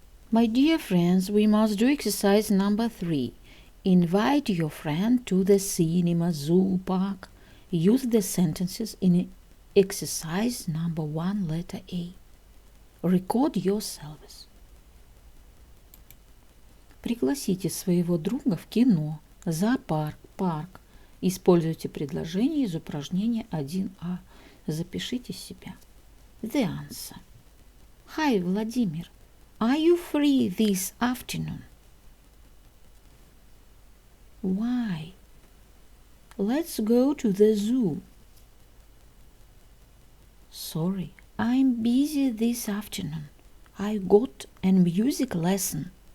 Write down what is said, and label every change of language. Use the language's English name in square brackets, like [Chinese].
[English] My dear friends, we must do exercise number 3. Invite your friend to the cinema, zoo, park. Use the sentences in exercise number 1, letter A. Record yourselves. [Russian] Пригласите своего друга в кино, зоопарк, парк. Используйте предложения из упражнения 1А. Запишите себя. [English] The answer. Hi, Vladimir. Are you free this afternoon? Why? Let's go to the zoo. Sorry, I'm busy this afternoon. I got a music lesson.